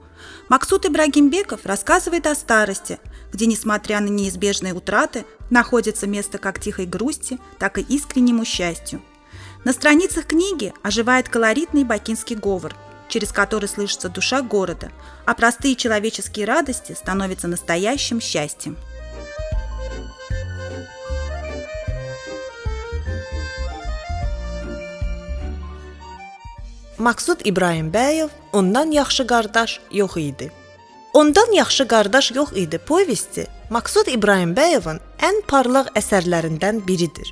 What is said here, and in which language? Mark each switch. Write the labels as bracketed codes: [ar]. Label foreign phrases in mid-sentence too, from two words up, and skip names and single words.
[ru] Максут Ибрагимбеков рассказывает о старости, где, несмотря на неизбежные утраты, находится место как тихой грусти, так и искреннему счастью. На страницах книги оживает колоритный бакинский говор, через который слышится душа города, а простые человеческие радости становятся настоящим счастьем. [az] Maksud İbrahimbəyev Ondan yaxşı qardaş yox idi. Ondan yaxşı qardaş yox idi povesti Maksud İbrahimбəyevin ən parlaq əsərlərindən biridir.